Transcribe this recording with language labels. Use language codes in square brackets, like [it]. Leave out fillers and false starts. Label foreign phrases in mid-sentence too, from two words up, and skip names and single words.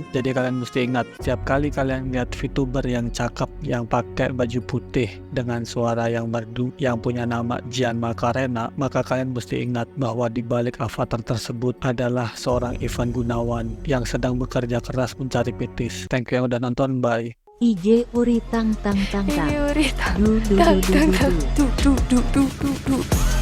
[id] Jadi kalian mesti ingat, setiap kali kalian lihat VTuber yang cakep yang pakai baju putih dengan suara yang merdu yang punya nama Jian Macarena, maka kalian mesti ingat bahwa di balik avatar tersebut adalah seorang Ivan Gunawan yang sedang bekerja keras mencari petis. [en] Thank you [id] yang udah nonton, bye. IJ Uri tang tang tang tang. Ini Uri, Du du du du du du. du.